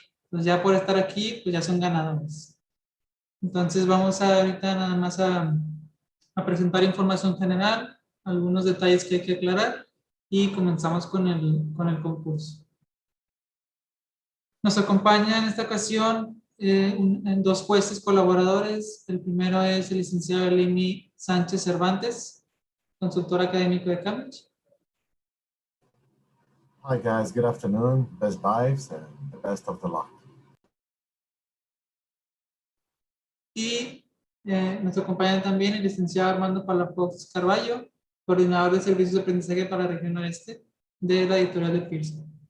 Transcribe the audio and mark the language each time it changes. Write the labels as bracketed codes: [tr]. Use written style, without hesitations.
[es] Pues ya por estar aquí, pues ya son ganadores. Entonces vamos a ahorita nada más a presentar información general, algunos detalles que hay que aclarar y comenzamos con el concurso. Nos acompaña en esta ocasión en 2 jueces colaboradores. El primero es el licenciado Elimi Sánchez Cervantes, consultor académico de Cambridge. [en] Hi guys, good afternoon. Best vibes and the best of the luck. [es] Y nos acompaña también el licenciado Armando Palafox Carballo, coordinador de servicios de aprendizaje para la región oeste de la editorial de Pearson.